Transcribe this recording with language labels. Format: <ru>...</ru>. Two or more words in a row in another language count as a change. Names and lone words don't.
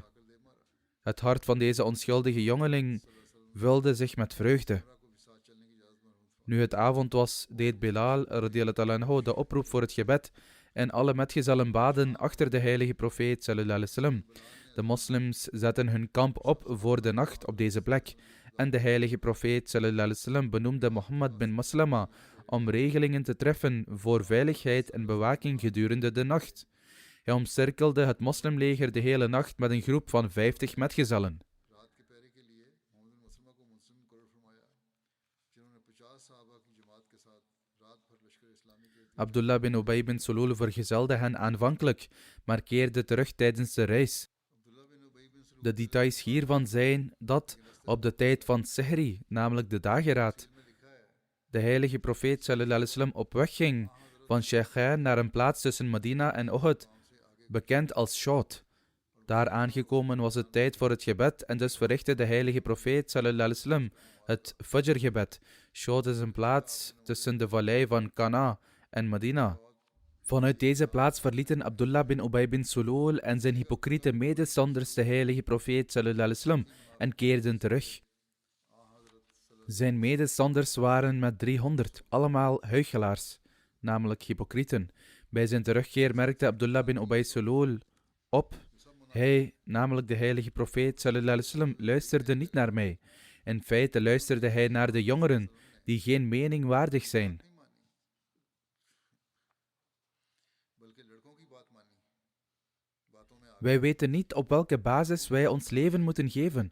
<nl>Het hart van deze onschuldige jongeling vulde zich met vreugde. Nu het avond was, deed Bilal</nl> <ar>رضي الله عنه</ar> <nl>de oproep voor het gebed en alle metgezellen baden achter de heilige profeet</nl> <ar>صلى الله عليه وسلم.</ar> <nl>De moslims zetten hun kamp op voor de nacht op deze plek en de heilige profeet</nl> <ar>صلى الله عليه وسلم</ar> <nl>benoemde Mohammed bin Maslama om regelingen te treffen voor veiligheid en bewaking gedurende de nacht. Hij omcirkelde het moslimleger de hele nacht met een groep van 50 metgezellen. Abdullah bin Ubay bin Sulul vergezelde hen aanvankelijk, maar keerde terug tijdens de reis. De details hiervan zijn dat op de tijd van Sihri, namelijk de dageraad, de heilige profeet</nl> <ar>صلى الله عليه وسلم</ar> <nl>op weg ging van Sheikhain naar een plaats tussen Medina en Uhud, bekend als Shot. Daar aangekomen was het tijd voor het gebed en dus verrichtte de heilige profeet</nl> <ar>صلى الله عليه وسلم</ar> <nl>het Fajr-gebed. Shot is een plaats tussen de vallei van Kana en Medina. Vanuit deze plaats verlieten Abdullah bin Ubay bin Sulul en zijn hypocriete medestanders de heilige profeet</nl> <ar>صلى الله عليه وسلم</ar> <nl>en keerden terug. Zijn medestanders waren met 300, allemaal huichelaars, namelijk hypocrieten. Bij zijn terugkeer merkte Abdullah bin Ubay Sulul op. Hij, namelijk de heilige profeet</nl> <ar>صلى الله عليه وسلم,</ar> <nl>luisterde niet naar mij. In feite luisterde hij naar de jongeren, die geen mening waardig zijn. Wij weten niet op welke basis wij ons leven moeten geven.</nl>